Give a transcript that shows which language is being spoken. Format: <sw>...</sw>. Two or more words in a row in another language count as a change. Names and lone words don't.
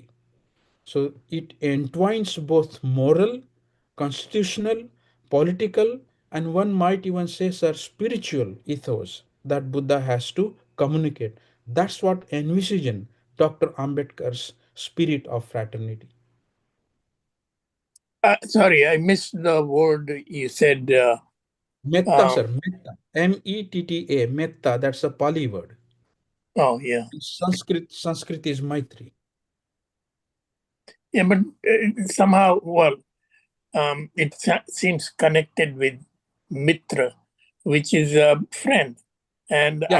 <en>So it entwines both moral, constitutional, political, and one might even say, sir, spiritual ethos that Buddha has to communicate. That's what envision Dr. Ambedkar's spirit of fraternity. Sorry, I missed the word you said. Metta, Um, sir, metta. Metta, metta, that's a Pali word. oh, yeah. Sanskrit is Maitri. Yeah, but somehow, well, it seems connected with Mitra, which is a friend. And I</en>